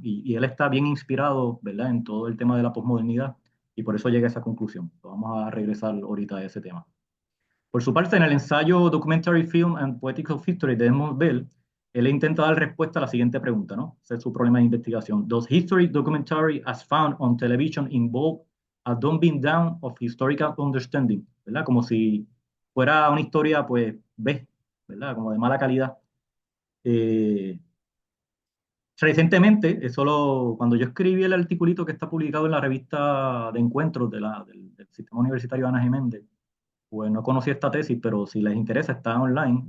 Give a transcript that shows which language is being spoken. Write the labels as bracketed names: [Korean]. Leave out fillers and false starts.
[Spanish] Y él está bien inspirado, ¿verdad? En todo el tema de la posmodernidad y por eso llega a esa conclusión. Vamos a regresar ahorita a ese tema. Por su parte, en el ensayo Documentary Film and Poetics of History de Edmund Bell, él intenta dar respuesta a la siguiente pregunta, ¿no? Ese es su problema de investigación. [English] Does history documentary as found on television involve a dumbing down of historical understanding? [Spanish] ¿Verdad? Como si fuera una historia, pues, B, ¿verdad? Como de mala calidad. Eh, Recientemente, cuando yo escribí el articulito que está publicado en la revista de encuentros del Sistema Universitario Ana Geméndez, pues no conocí esta tesis, pero si les interesa, está online.